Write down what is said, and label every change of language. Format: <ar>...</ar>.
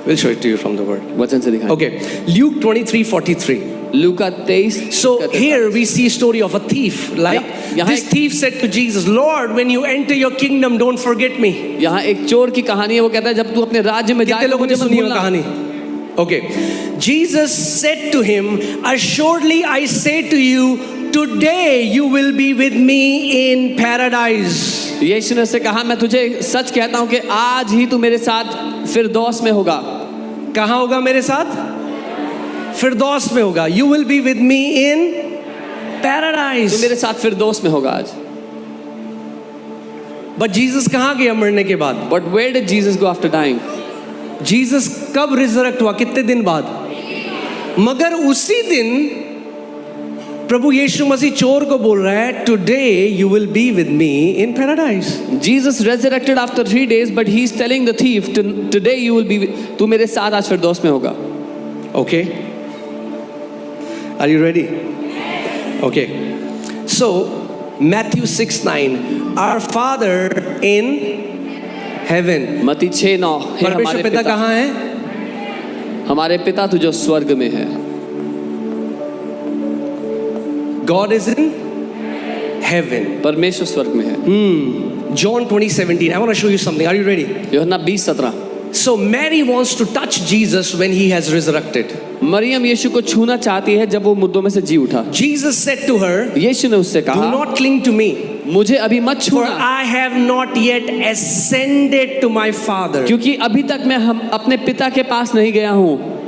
<en>We'll show it to you from the word.</en> <hi>वचन से दिखाएं.</hi> <en>Okay, Luke 23:43.</en> <hi>Luka 23.</hi> <en>So here we see a story of a thief. Like this thief said to Jesus, Lord, when you enter your kingdom, don't forget me.</en> <hi>यहाँ एक चोर की कहानी है. वो कहता है जब तू अपने राज्य में जाए तो मुझे मत भूलना. कहानी.</hi> <en>Okay, Jesus said to him, assuredly I say to you, today you will be with me in paradise.</en> <hi>यीशु ने उससे कहा, मैं तुझे सच कहता हूँ कि आज ही तू मेरे साथ फिरदौस में होगा. कहाँ होगा मेरे साथ? फिरदौस में होगा.</hi> <en>You will be with me in paradise.</en> <hi>तू मेरे साथ फिरदौस में होगा आज.</hi> <en>But</en> <hi>Jesus कहाँ गया मरने के बाद?</hi> <en>But where did Jesus go after dying?</en> <hi>Jesus कब रिजरेक्ट हुआ? कितने दिन बाद? मगर उसी दिन प्रभु यीशु मसीह चोर को बोल रहा है,</hi> <en>today you will be with me in paradise. Jesus resurrected after 3 days, but he's telling the thief, today you will be,</en> <hi>तू मेरे साथ आज फिरदौस में होगा.</hi> <en>Okay? Are you ready? Okay. So Matthew 6:9, our Father in heaven.</en> <hi>मत्ती 6:9, परमेश्वर पिता कहाँ है? हमारे पिता तू जो स्वर्ग में है.</hi> <en>God is in heaven.</en> <hi>परमेश्वर स्वर्ग में है.</hi> <en>John 20:17. I want to show you something. Are you ready?</en> <hi>यूहन्ना 20:17.</hi> <en>So Mary wants to touch Jesus when he has resurrected.</en> <hi>Maryam यीशु को छूना चाहती है जब वो मुर्दों में से जी उठा.</hi> <en>Jesus said to her,</en> <hi>यीशु ने उससे</hi> <en>do</en> <hi>कहा,</hi> <en>not cling to me,</en> <hi>मुझे अभी मत</hi> <en>for</en> <hi>छूना,</hi> <en>I have not yet ascended to my Father.</en> <hi>क्योंकि अभी तक मैं अपने पिता के पास नहीं गया हूँ.</hi>